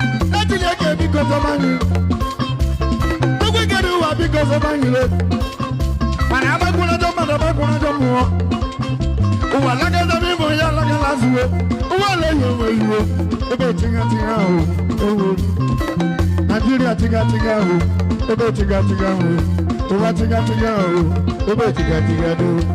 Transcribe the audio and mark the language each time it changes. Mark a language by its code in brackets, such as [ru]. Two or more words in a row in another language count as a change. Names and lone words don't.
[ig] Na Chineke biko zọba anyị. Ogwe kere ụwa biko zọba anyị le. Mana agbakwuna ajọ mmadụ, agbakwuna ajọ mmụọ. Ụwa lagada m ịbụ ya, lagala zuo. Ụwa ole yi onwe iwe. Ebe tinye tinye o. Ewo. Nigeria tinye tinye o. Ebe tinye tinye o. [yo] Tó bá tígá tígá o, tó bá tígá tígá dó.